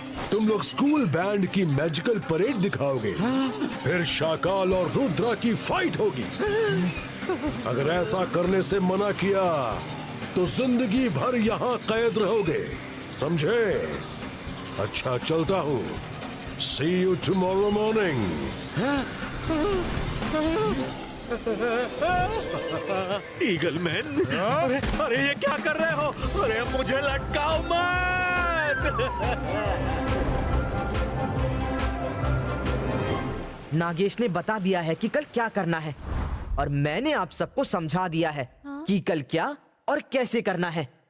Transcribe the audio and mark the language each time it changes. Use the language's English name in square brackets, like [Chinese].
[Hindi] तुम लोग school band की मैजिकल परेड दिखाओगे, फिर शाकाल और रुद्रा की फाइट होगी। अगर ऐसा करने से मना किया तो जिंदगी भर यहाँ कैद रहोगे, समझे? अच्छा, चलता हूँ। [English] See you tomorrow morning. [Hindi] Eagle man, अरे अरे ये क्या कर रहे हो? अरे मुझे लटकाओ मत। नागेश ने बता दिया है कि कल क्या करना है, और मैंने आप सबको समझा दिया है कि कल क्या और कैसे करना है।